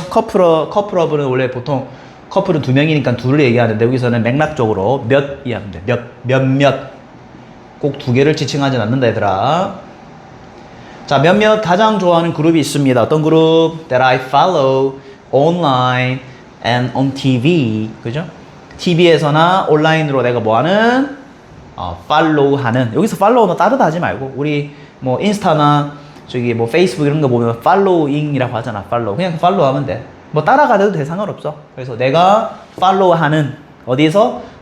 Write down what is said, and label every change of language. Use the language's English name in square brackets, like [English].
[Korean] couple of는 원래 보통 커플은 두 명이니까 둘을 얘기하는데 여기서는 맥락적으로 몇이 하면 돼. 몇몇. 꼭 두 개를 지칭하진 않는다, 얘들아. 자, 몇몇 가장 좋아하는 그룹이 있습니다. 어떤 그룹? [English] That I follow online and on TV. [Korean] 그죠? TV에서나 온라인으로 내가 뭐하는? 팔로우하는. 여기서 팔로우는 따르다 하지 말고 우리 뭐 인스타나 저기 뭐 페이스북 이런 거 보면 팔로잉이라고 하잖아. 팔로우. 그냥 팔로우하면 돼. 뭐 따라가도 돼 상관없어. 그래서 내가 팔로우하는 어디서?